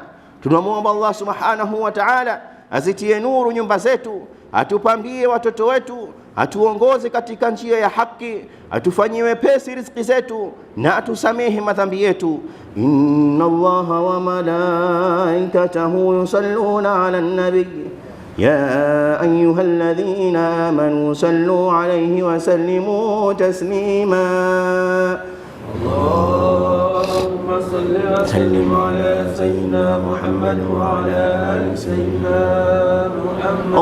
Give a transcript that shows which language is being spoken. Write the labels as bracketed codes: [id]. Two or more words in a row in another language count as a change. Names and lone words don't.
[sw] Tunamwomba Allah [ar] سبحانه وتعالى [sw] azitie nuru nyumba zetu, atupambie watoto wetu, atuongoze katika njia ya haki, atufanyie wepesi riziki zetu, na atusamehe madhambi yetu. [ar] إن الله وملائكته يصلون على النبي يا أيها الذين آمنوا صلوا عليه وسلموا تسليما. اللهم صل وسلم على سيدنا محمد وعلى آل سيدنا محمد.